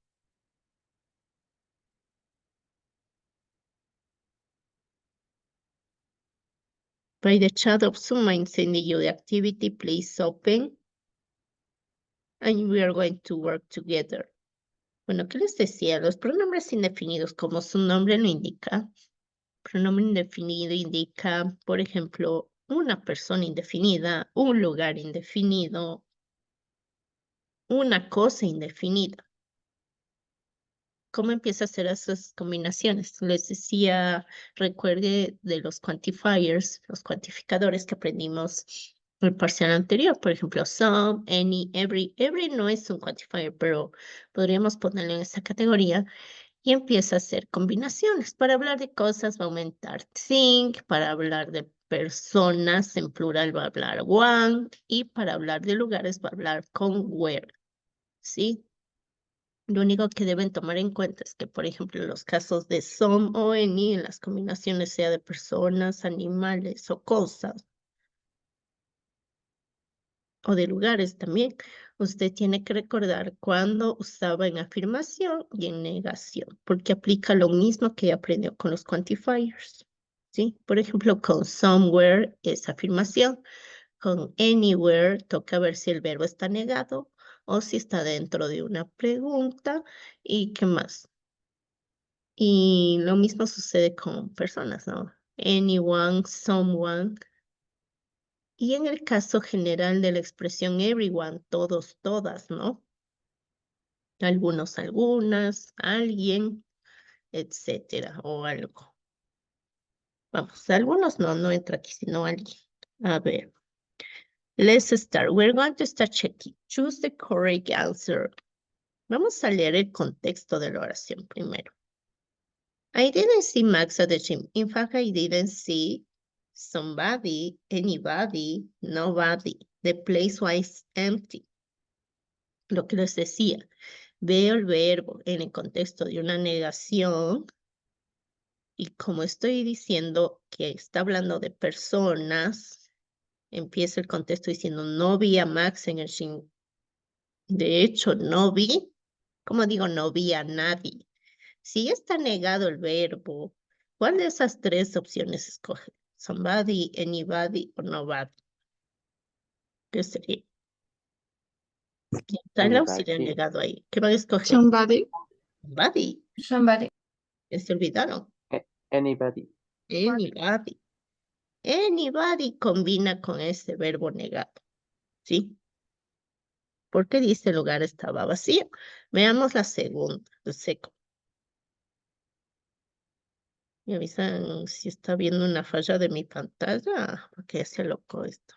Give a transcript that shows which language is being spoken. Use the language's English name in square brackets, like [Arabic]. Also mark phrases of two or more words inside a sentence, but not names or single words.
[English] By the chat of Zoom, I'm sending you the activity. Please open. And we are going to work together. [Spanish] Bueno, ¿qué les decía? Los pronombres indefinidos, como su nombre lo indica, pronombre indefinido indica, por ejemplo, una persona indefinida, un lugar indefinido, una cosa indefinida. ¿Cómo empieza a hacer esas combinaciones? Les decía, recuerde de los quantifiers, los cuantificadores que aprendimos en el parcial anterior. Por ejemplo, [English] some, any, every. [Spanish] Every no es un quantifier, pero podríamos ponerlo en esa categoría. Y empieza a hacer combinaciones. Para hablar de cosas va a aumentar think, para hablar de personas en plural va a hablar one, y para hablar de lugares va a hablar con where, ¿sí? Lo único que deben tomar en cuenta es que, por ejemplo, en los casos de some o any, en las combinaciones sea de personas, animales o cosas, o de lugares también, usted tiene que recordar cuándo usaba en afirmación y en negación, porque aplica lo mismo que aprendió con los quantifiers, ¿sí? Por ejemplo, con somewhere es afirmación, con anywhere toca ver si el verbo está negado o si está dentro de una pregunta. ¿Y qué más? Y lo mismo sucede con personas, ¿no? [English] Anyone, someone. [Spanish] Y en el caso general de la expresión everyone, todos, todas, ¿no? Algunos, algunas, alguien, etcétera, o algo. Vamos, algunos no entra aquí, sino alguien. A ver. [English] Let's start. We're going to start checking. Choose the correct answer. [Spanish] Vamos a leer el contexto de la oración primero. [English] I didn't see Max at the gym. In fact, I didn't see somebody, anybody, nobody. The place was empty. [Spanish] Lo que les decía, veo el verbo en el contexto de una negación y como estoy diciendo que está hablando de personas, empieza el contexto diciendo no vi a Max en el gym. De hecho, no vi, como digo, no vi a nadie. Si está negado el verbo, ¿cuál de esas tres opciones escoge? [English] Somebody, anybody o nobody. [Spanish] ¿Qué sería? Está el auxiliar [English] Anybody. [Spanish] negado ahí. ¿Qué van a escoger? [English] Somebody. Somebody. Somebody. [Spanish] Ya se olvidaron. [English] Anybody. Anybody. [Spanish] Anybody combina con ese verbo negado. ¿Sí? Porque dice el lugar estaba vacío. Veamos la segunda, el seco. Me avisan si está viendo una falla de mi pantalla, porque ya se loco esto.